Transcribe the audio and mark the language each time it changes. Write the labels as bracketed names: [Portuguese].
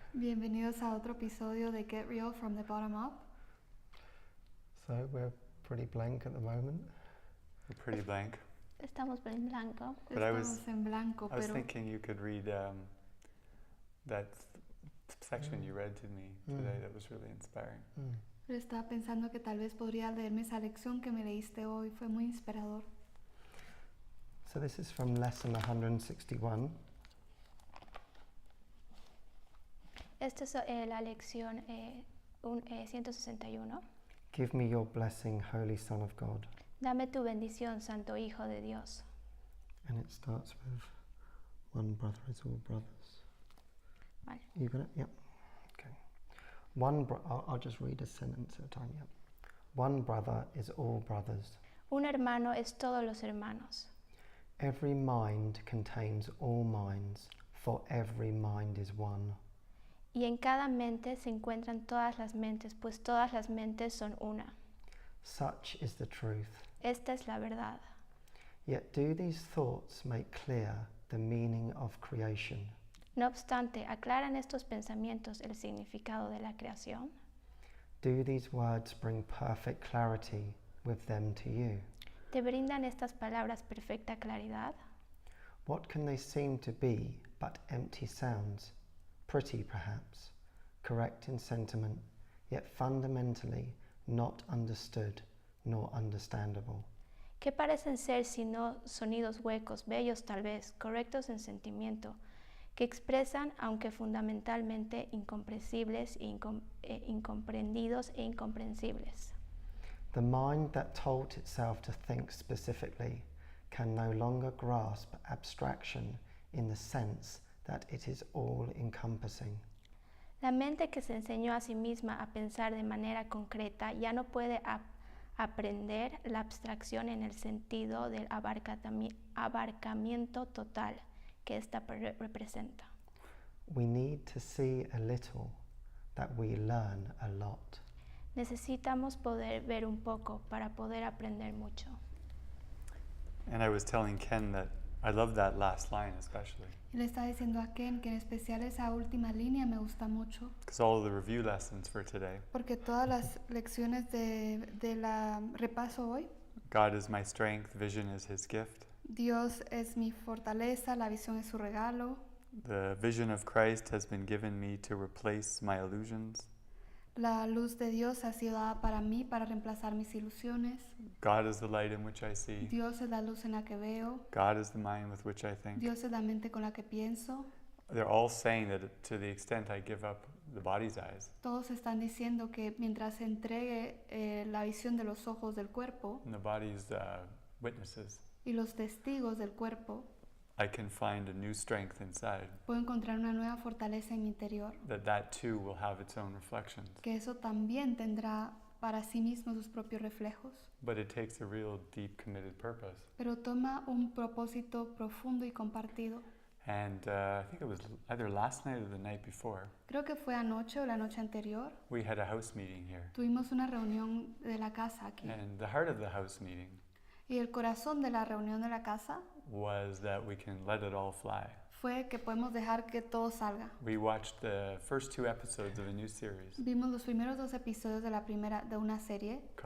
[Spanish] Bienvenidos a otro episodio de Get Real from the Bottom Up. [English] So we're pretty blank at the moment. We're pretty blank. [Spanish] Estamos en blanco. [English] But I was thinking you could read that section you read to me today that was really inspiring. [Spanish] Pero estaba pensando que tal vez podría leerme esa lección que me leíste hoy. Fue muy inspirador. [English] So this is from lesson 161. [Spanish] Esta es la lección 161. [English] Give me your blessing, Holy Son of God. [Spanish] Dame tu bendición, Santo Hijo de Dios. [English] And it starts with one brother is all brothers. [Spanish] Vale. [English] You got it? Yep. Okay. I'll just read a sentence at a time. Yep. One brother is all brothers. [Spanish] Un hermano es todos los hermanos. [English] Every mind contains all minds, for every mind is one. [Spanish] Y en cada mente se encuentran todas las mentes, pues todas las mentes son una. [English] Such is the truth. [Spanish] Esta es la verdad. [English] Yet do these thoughts make clear the meaning of creation? [Spanish] No obstante, ¿aclaran estos pensamientos el significado de la creación? [English] Do these words bring perfect clarity with them to you? [Spanish] ¿Te brindan estas palabras perfecta claridad? [English] What can they seem to be but empty sounds? Pretty, perhaps, correct in sentiment, yet fundamentally not understood nor understandable. [Spanish] ¿Qué parecen ser sino sonidos huecos, bellos tal vez, correctos en sentimiento, que expresan, aunque fundamentalmente incomprensibles, incomprendidos e incomprensibles? [English] The mind that taught itself to think specifically can no longer grasp abstraction in the sense that it is all-encompassing. [Spanish] La mente que se enseñó a sí misma a pensar de manera concreta ya no puede aprender la abstracción en el sentido del abarcamiento total que ésta representa. [English] We need to see a little that we learn a lot. [Spanish] Necesitamos poder ver un poco para poder aprender mucho. [English] And I was telling Ken that I love that last line especially. [Spanish] Y le estaba diciendo a Ken que en especial esa última línea me gusta mucho. [English] Because all of the review lessons for today. [Spanish] Porque todas las lecciones de la repaso hoy. [English] God is my strength, vision is his gift. [Spanish] Dios es mi fortaleza, la visión es su regalo. [English] The vision of Christ has been given me to replace my illusions. [Spanish] La luz de Dios ha sido dada para mí para reemplazar mis ilusiones. [English] God is the light in which I see. [Spanish] Dios es la luz en la que veo. [English] God is the mind with which I think. [Spanish] Dios es la mente con la que pienso. [English] They're all saying that to the extent I give up the body's eyes. [Spanish] Todos están diciendo que mientras entregue la visión de los ojos del cuerpo [English] And the body's witnesses. [Spanish] y los testigos del cuerpo, [English] I can find a new strength inside. [Spanish] puedo encontrar una nueva fortaleza en mi interior. [English] That too will have its own reflections. [Spanish] Que eso también tendrá para sí mismo sus propios reflejos. [English] But it takes a real deep committed purpose. [Spanish] Pero toma un propósito profundo y compartido. [English] And I think it was either last night or the night before. [Spanish] Creo que fue anoche o la noche anterior. [English] We had a house meeting here. [Spanish] Tuvimos una reunión de la casa aquí. [English] And the heart of the house meeting [Spanish] Y el corazón de la reunión de la casa [English] was that we can let it all fly. [Spanish] fue que podemos dejar que todo salga. [English] We watched the first 2 episodes of a new series. [Spanish] Vimos los primeros 2 episodios de una serie.